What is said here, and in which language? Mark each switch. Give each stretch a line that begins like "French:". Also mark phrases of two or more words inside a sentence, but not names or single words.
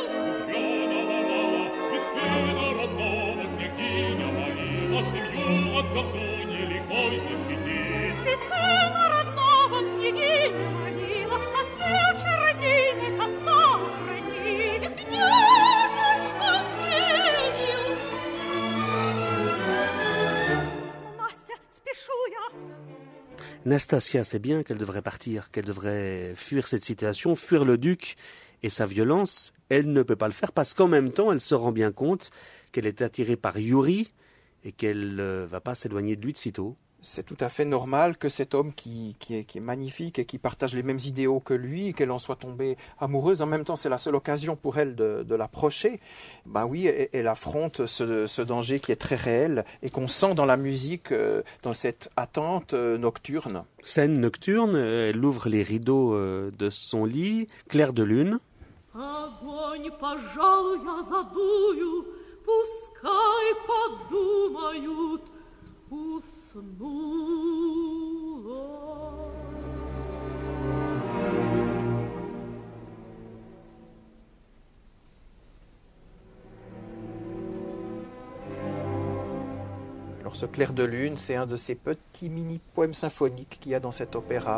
Russian: ведь сына родного княгиня молила, семью от колдуньи лихой защитить. ведь сына родного княгиня молила, отца чародейник отца хранит. И княжич поверил. Настя, спешу я.
French: Nastasia sait bien qu'elle devrait partir, qu'elle devrait fuir cette situation, fuir le duc et sa violence. Elle ne peut pas le faire parce qu'en même temps, elle se rend bien compte qu'elle est attirée par Yuri et qu'elle ne va pas s'éloigner de lui de sitôt. C'est tout à fait normal que cet homme qui est magnifique et qui partage les mêmes idéaux que lui, qu'elle en soit tombée amoureuse. En même temps, c'est la seule occasion pour elle de l'approcher. Ben oui, elle affronte ce danger qui est très réel et qu'on sent dans la musique, dans cette attente nocturne. Scène nocturne, elle ouvre les rideaux de son lit, clair de lune.
Russian: Огонь, пожалуй, я задую, пускай подумают, уснула.
French: Alors ce clair de lune, c'est un de ces petits mini-poèmes symphoniques qu'il y a dans cet opéra.